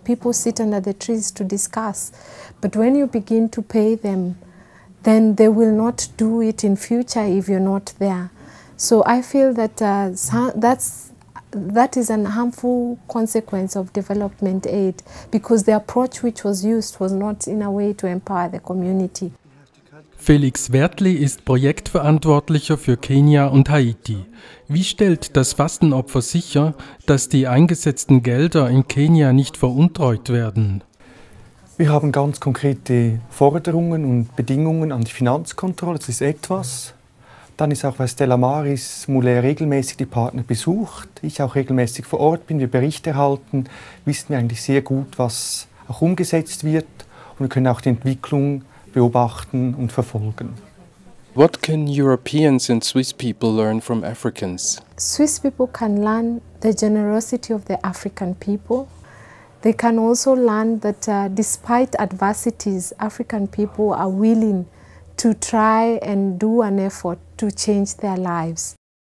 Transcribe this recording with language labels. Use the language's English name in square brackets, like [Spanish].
[English] People sit under the trees to discuss. But when you begin to pay them, then they will not do it in future if you're not there. So I feel that that is an harmful consequence of development aid, because the approach which was used was not in a way to empower the community. [German] Felix Wertli ist Projektverantwortlicher für Kenia und Haiti. Wie stellt das Fastenopfer sicher, dass die eingesetzten Gelder in Kenia nicht veruntreut werden? Wir haben ganz konkrete Forderungen und Bedingungen an die Finanzkontrolle, das ist etwas. Dann ist auch bei Stella Maris Moulet regelmäßig die Partner besucht, ich auch regelmäßig vor Ort bin, wir Berichte erhalten, wissen wir eigentlich sehr gut, was auch umgesetzt wird, und wir können auch die Entwicklung beobachten und verfolgen. [English] What can Europeans and Swiss people learn from Africans? Swiss people can learn the generosity of the African people. They can also learn that despite adversities, African people are willing to try and do an effort to change their lives.